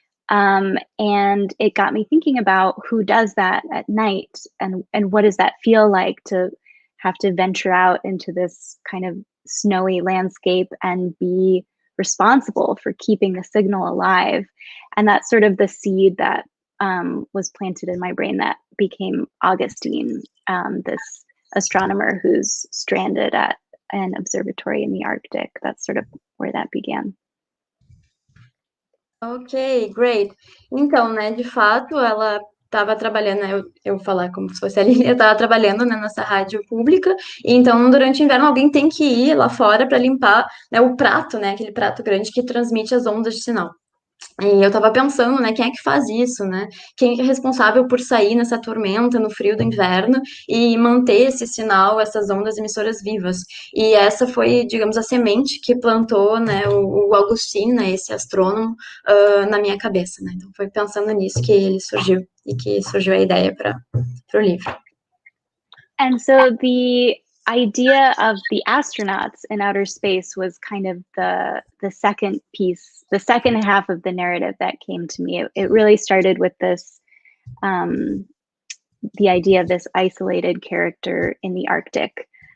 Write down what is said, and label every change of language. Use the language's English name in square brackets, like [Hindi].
[English] And it got me thinking about who does that at night, and what does that feel like to have to venture out into this kind of snowy landscape and be responsible for keeping the signal alive. And that's sort of the seed that was planted in my brain that became Augustine, this astronomer who's stranded at an observatory in the Arctic. That's sort of where that began. Ok, great. [Portuguese] Então, né, de fato, ela estava trabalhando, né, eu vou falar como se fosse a Lili, eu estava trabalhando, né, nessa rádio pública, e então, durante o inverno, alguém tem que ir lá fora para limpar, né, o prato, né, aquele prato grande que transmite as ondas de sinal. E eu tava pensando, né, quem é que faz isso, né? Quem é responsável por sair nessa tormenta, no frio do inverno, e manter esse sinal, essas ondas emissoras vivas. E essa foi, digamos, a semente que plantou, né, o Augustine, né, esse astrônomo, na minha cabeça, né? Então foi pensando nisso que ele surgiu, e que surgiu a ideia para o livro. [English] And so the idea of the astronauts in outer space was kind of the second piece, the second half of the narrative that came to me. It really started with this, the idea of this isolated character in the Arctic.